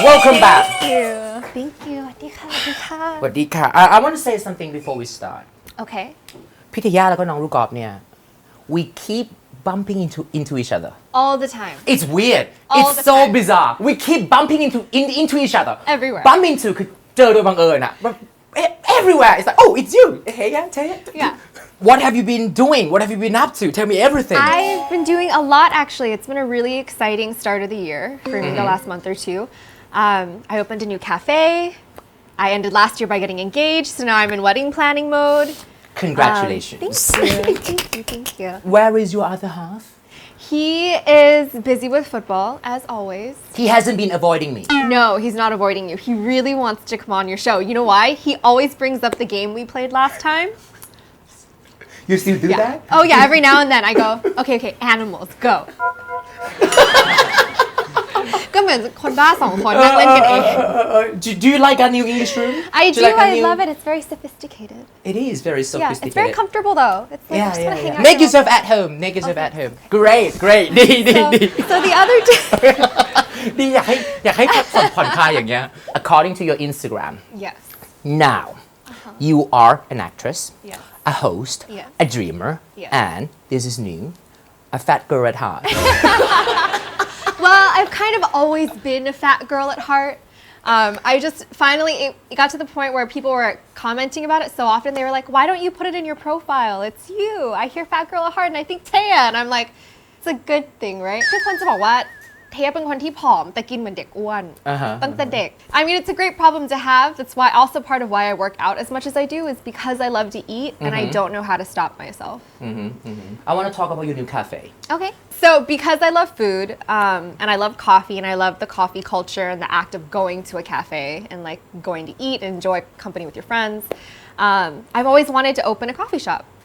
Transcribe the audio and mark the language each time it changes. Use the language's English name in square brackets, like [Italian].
[English] Thank you [Thai] สวัสดีค่ะ สวัสดีค่ะ [English] I want to say something before we start Okay [Thai] พี่เทย่าแล้วก็น้องลูกกอล์ฟเนี่ย [English] We keep bumping into each other. All the time. It's weird. All It's the so time. bizarre. We keep bumping into each other. Everywhere. Bump into [Thai] คือเจอโดยบังเอิญอะ [English] Everywhere. It's like, oh, it's you. Hey, Yeah. What have you been doing? What have you been up to? Tell me everything. I've been doing a lot actually. It's been a really exciting start of the year for me the last month or two. I opened a new cafe. I ended last year by getting engaged, so now I'm in wedding planning mode.Congratulations. Thank you. Where is your other half? He is busy with football, as always. He hasn't been avoiding me. No, he's not avoiding you. He really wants to come on your show. You know why? He always brings up the game we played last time. You still do that? Oh yeah, every now and then I go, okay, animals, go. [Thai] ก็เหมือนคนบ้าสองคนนั่งเล่นกันเอง [English] Do you like our new English room? I do. I love it. It's very sophisticated. It is very sophisticated. Yeah, it's very comfortable though. It's like I just want to hang out. Make yourself at home. Great. [Thai] ดี [English] So the other day. [Thai] ดีอยากให้ผ่อนคลายอย่างเงี้ย [English] According to your Instagram. Yes. Now, you are an actress, Yes. a host, Yes. a dreamer, Yes. and this is new, a fat girl at heart. Well, I've kind of always been a fat girl at heart. I just finally, it got to the point where people were commenting about it so often. They were like, why don't you put it in your profile? It's you. I hear fat girl at heart and I think Taya. And I'm like, it's a good thing, right? [Thai] ทุกคนจะบอกว่าเทยเป็นคนที่ผอมแต่กินเหมือนเด็กอ้วนตั้งแต่เด็ก [English] I mean, it's a great problem to have. That's why also part of why I work out as much as I do is because I love to eat and I don't know how to stop myself. I want to talk about your new cafe. Okay. So because I love food and I love coffee and I love the coffee culture and the act of going to a cafe and like going to eat and enjoy company with your friends, I've always wanted to open a coffee shop.